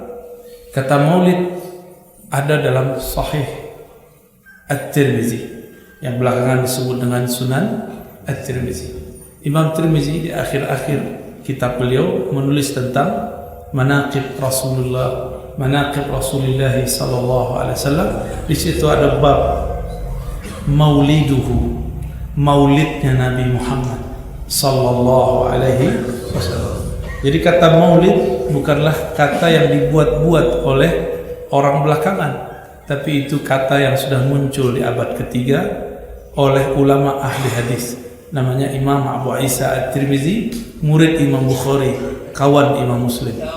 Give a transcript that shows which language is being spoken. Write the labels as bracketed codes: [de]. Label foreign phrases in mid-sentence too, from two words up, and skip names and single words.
[id] Kata Maulid ada dalam Sahih At-Tirmizi yang belakangan disebut dengan Sunan At-Tirmizi. Imam Tirmizi di akhir-akhir kitab beliau menulis tentang [ar] مناقب رسول الله, مناقب رسول الله صلى الله عليه وسلم. [id] Di situ ada bab mauliduhu, maulidnya Nabi Muhammad [ar] صلى الله عليه وسلم. [id] Jadi kata maulid bukanlah kata yang dibuat-buat oleh orang belakangan, tapi itu kata yang sudah muncul di abad ketiga oleh ulama ahli hadis. Namanya Imam Abu Isa At-Tirmizi, murid Imam Bukhari, kawan Imam Muslim.